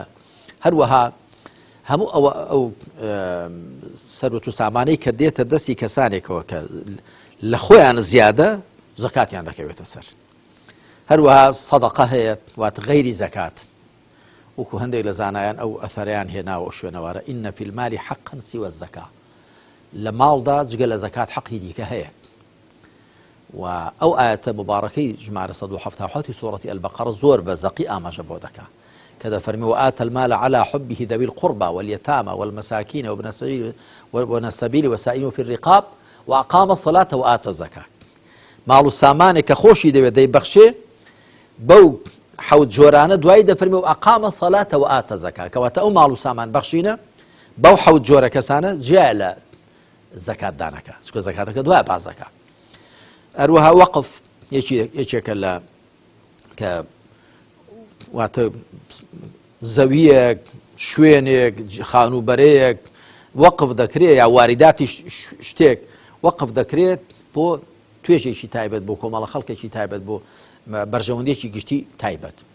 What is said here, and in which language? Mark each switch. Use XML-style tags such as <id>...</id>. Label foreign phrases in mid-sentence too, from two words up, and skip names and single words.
<ckb>هەروەها هەموو ئەو سەروەت و سامانەی کە دێتە دەستی کەسانێکەوە کە لە خۆیان زیادە زەکاتیان دەکەوێتە سەر. هەروەها سەدەقە هەیە واتە غەیری زەکات، وەکو هەندێک لە زانایان ئەو ئەثەریان هێناوە شوێنەوەرە</ckb> <ar>ئین فی المال حقا سوى الزەکا،</ar> <ckb>لە ماڵدا جگە لە زەکات حەقی دیکە هەیە. و ئەو ئاەتە مبارەکەی ژمارە 177 سوورەتی ئەلبەقەرە زۆر بە زەقی ئاماژە بۆ دەکا کە دەفەرمی</ckb> <ar>وآتى المال على حبه ذوي القربى واليتامى والمساكين وابن السبيل والسائلين في الرقاب وأقام الصلاة وآتى الزكاة.</ar> <ckb>ماڵ و سامانێک کە خۆشی دەوێت دەیبەخشێ بەو حەوت جۆرانە دوای دەفەرمی</ckb> <ar>و ئەقامە سەڵاتە و ئاتە زەکات،</ar> <ckb>کەواتە ئەو ماڵ و سامان بەخشینە بەو حەوت جۆرە کەسانە جیا لە زەکاتدانەکە، چونکە زەکاتەکە دوای پاس دەکات. هەروەها وەقف یەکێکە لە کە واتە زەویەک شوێنێک خانوبەرەیەک وەقف دەکرێت یا واریداتی شتێک وەقف دەکرێت بۆ توێژێکی تایبەت بۆ کۆمەڵە خەڵکێکی تایبەت بۆ بەرژەوەندێکی گشتی تایبەت.</ckb>